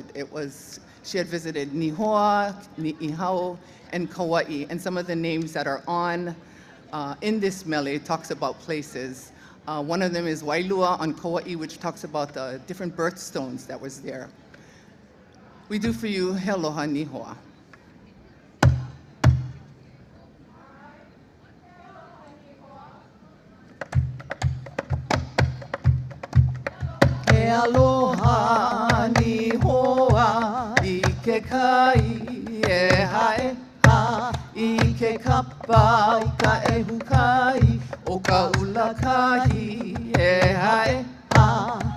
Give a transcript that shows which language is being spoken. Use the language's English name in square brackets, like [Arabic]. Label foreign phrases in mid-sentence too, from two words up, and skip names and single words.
[English] She had visited Nihoa, Ni'ihau, and Kauai, and some of the names that are on in this mele talks about places. One of them is Wailua on Kauai, which talks about the different birthstones that was there. We do for you, [Hawaiian] Heloha Nihoa. He aloha Nihoa, I ke kai e hae ha, I ke kapa I ka ehu kai, o ka ula kahi e hae ha.